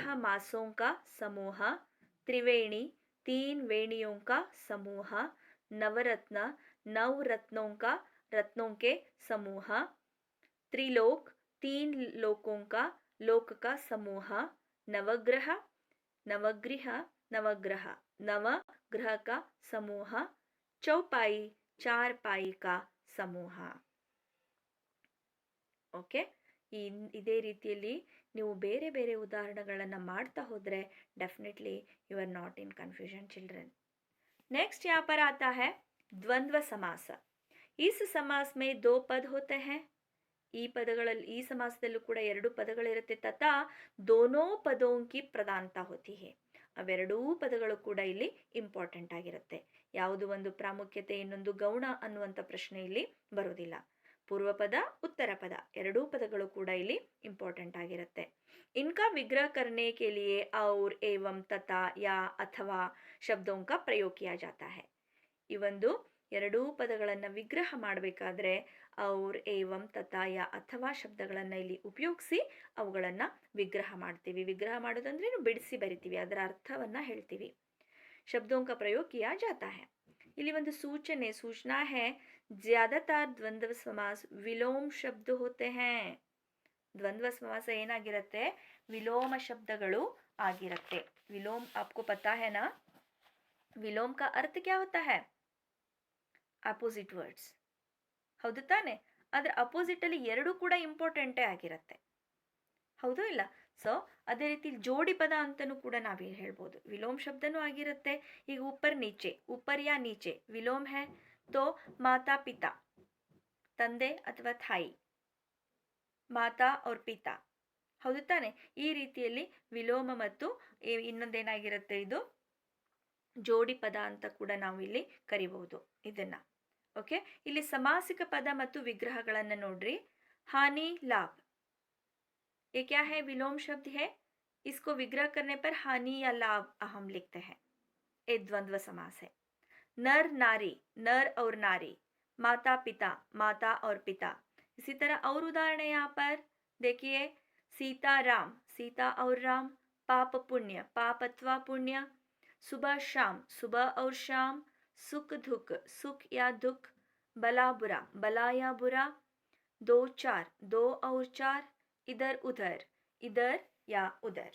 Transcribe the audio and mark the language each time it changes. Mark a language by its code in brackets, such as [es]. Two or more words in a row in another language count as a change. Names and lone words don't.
[hi] मासों का समूह, त्रिवेणी 3 वेणियों का समूह, नवरत्न 9 रत्नों के समूह, त्रिलोक 3 लोक का समूह, नवग्रह का समूह, चौपाई 4 पाई का समूह। [kn] ಓಕೆ, ಇದೇ ರೀತಿಯಲ್ಲಿ ನೀವು ಬೇರೆ ಬೇರೆ ಉದಾಹರಣೆಗಳನ್ನು ಮಾಡ್ತಾ ಹೋದರೆ [en] definitely you are not in confusion children. [hi] नेक्स्ट यहाँ पर आता है द्वंद्व समास। इस समास में 2 पद होते हैं। [kn] ಈ ಸಮಾಸದಲ್ಲೂ ಕೂಡ 2 ಪದಗಳಿರುತ್ತೆ, [hi] ತಥಾ दोनों पदों की प्रधानता होती है। [kn] ಅವೆರಡೂ ಪದಗಳು ಕೂಡ ಇಲ್ಲಿ ಇಂಪಾರ್ಟೆಂಟ್ ಆಗಿರುತ್ತೆ. ಯಾವುದು ಒಂದು ಪ್ರಾಮುಖ್ಯತೆ ಇನ್ನೊಂದು ಗೌಣ ಅನ್ನುವಂಥ ಪ್ರಶ್ನೆ ಇಲ್ಲಿ ಬರೋದಿಲ್ಲ. [hi] पूर्व पद उत्तर पद [kn] ಎರಡೂ ಪದಗಳು ಕೂಡ ಇಲ್ಲಿ ಇಂಪಾರ್ಟೆಂಟ್ ಆಗಿರುತ್ತೆ. [hi] इनका विग्रह करने के लिए और एवं तथा या अथवा शब्दों का प्रयोग किया जाता है। [kn] ಈ ಒಂದು ಎರಡೂ ಪದಗಳನ್ನು ವಿಗ್ರಹ ಮಾಡಬೇಕಾದ್ರೆ [hi] और एवं तथा या अथवा [kn] ಶಬ್ದಗಳನ್ನು ಇಲ್ಲಿ ಉಪಯೋಗಿಸಿ ಅವುಗಳನ್ನು ವಿಗ್ರಹ ಮಾಡ್ತೀವಿ. ವಿಗ್ರಹ ಮಾಡೋದಂದ್ರೆ ಬಿಡಿಸಿ ಬರಿತೀವಿ, ಅದರ ಅರ್ಥವನ್ನು ಹೇಳ್ತೀವಿ. [hi] ಶಬ್ದೋं का प्रयोग किया जाता है। [kn] ಇಲ್ಲಿ ಒಂದು [hi] सूचना है, ज्यादातर द्वंद्व समास विलोम शब्द होते हैं। द्वंद्व समास [kn] ಏನಾಗಿರುತ್ತೆ, ವಿಲೋಮ ಶಬ್ದಗಳು ಆಗಿರುತ್ತೆ। [hi] विलोम आपको पता है ना, विलोम का अर्थ क्या होता है? [en] opposite words, [kn] ಹೌದು ತಾನೆ? ಅದರ ಅಪೋಸಿಟ್ ಅಲ್ಲಿ ಎರಡು ಕೂಡ ಇಂಪಾರ್ಟೆಂಟೇ ಆಗಿರುತ್ತೆ, ಹೌದು ಇಲ್ಲ? ಸೊ ಅದೇ ರೀತಿ ಜೋಡಿ ಪದ ಅಂತಲೂ ಕೂಡ ನಾವೇನು ಹೇಳ್ಬೋದು, ವಿಲೋಮ್ ಶಬ್ದನೂ ಆಗಿರುತ್ತೆ. [hi] ಈಗ ऊपर या नीचे विलोम है तो माता पिता, [kn] ತಂದೆ ಅಥವಾ ತಾಯಿ, [hi] माता और पिता, [kn] ಹೌದು ತಾನೆ? ಈ ರೀತಿಯಲ್ಲಿ ವಿಲೋಮ ಮತ್ತು ಇನ್ನೊಂದೇನಾಗಿರುತ್ತೆ, ಇದು ಜೋಡಿ ಪದ ಅಂತ ಕೂಡ ನಾವು ಇಲ್ಲಿ ಕರಿಬಹುದು ಇದನ್ನ. ಓಕೆ, ಇಲ್ಲಿ ಸಮಾಸಿಕ ಪದ ಮತ್ತು ವಿಗ್ರಹಗಳನ್ನು ನೋಡ್ರಿ. [hi] ಹಾನಿ लाभ, ये क्या है? विलोम शब्द है। इसको विग्रह करने पर हानि या लाभ हम लिखते हैं, ये द्वंद्व समास है। नर नारी, नर और नारी, माता पिता, माता और पिता। इसी तरह और उदाहरण है यहाँ पर देखिए, सीता राम, सीता और राम, पाप पुण्य, पाप अथवा पुण्य, सुबह शाम, सुबह और शाम, सुख दुख, सुख या दुख, भला बुरा, भला या बुरा, 2 4, 2 और 4, इधर उधर, इधर या उधर।